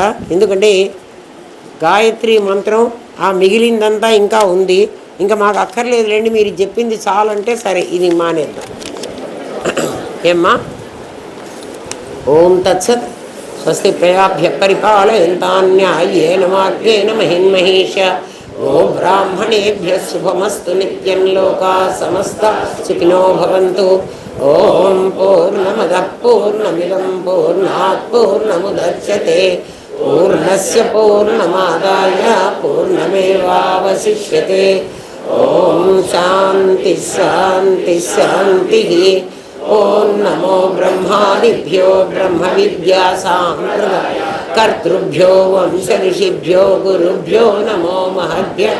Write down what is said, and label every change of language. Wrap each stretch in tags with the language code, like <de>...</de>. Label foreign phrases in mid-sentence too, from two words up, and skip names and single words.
<te>ఎందుకంటే గాయత్రి మంత్రం ఆ మిగిలిందంతా ఇంకా ఉంది, ఇంకా మాకు అక్కర్లేదులేండి, మీరు చెప్పింది చాలంటే సరే ఇది మానేద్దాం.</te> <sa>ఏమ్మా? ఓం తత్సత్. స్వస్తి ప్రజాభ్యః పరిపాలయంతాన్యాయేన మార్గేణ మహిన్మహేష. ఓ బ్రాహ్మణేభ్యః శుభమస్తు నిత్యం. లోకాః సమస్తాః సుఖినో భవంతు. ఓం పూర్ణమదః పూర్ణమిదం పూర్ణాత్ పూర్ణముదచ్యతే పూర్ణస్య పూర్ణమాదాయ పూర్ణమేవావశిష్యతే. ఓం శాంతి శాంతి శాంతి. ఓం నమో బ్రహ్మాదిభ్యో బ్రహ్మ విద్యా సాంప్రదాయ కర్తృభ్యో వంశ ఋషిభ్యో గురుభ్యో నమో మహద్భ్యః.</sa>